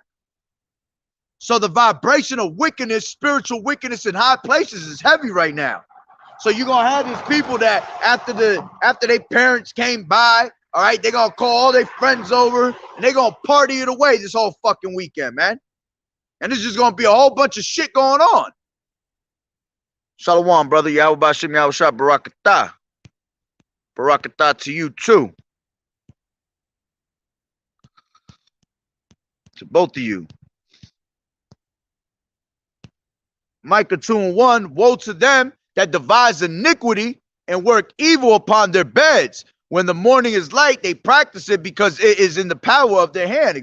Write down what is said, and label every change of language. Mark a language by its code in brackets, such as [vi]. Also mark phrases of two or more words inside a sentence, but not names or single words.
[en] So the vibration of wickedness, spiritual wickedness in high places is heavy right now. So you're gonna have these people that after their parents came by, all right, they're going to call all their friends over, and they're going to party it away this whole fucking weekend, man. And there's just going to be a whole bunch of shit going on. Shalom, brother. YAHAWAH'S, Yahawashi, Barakatah. Barakatah to you, too. To both of you. Micah 2:1, woe to them that devise iniquity and work evil upon their beds. When the morning is light, they practice it because it is in the power of their hand.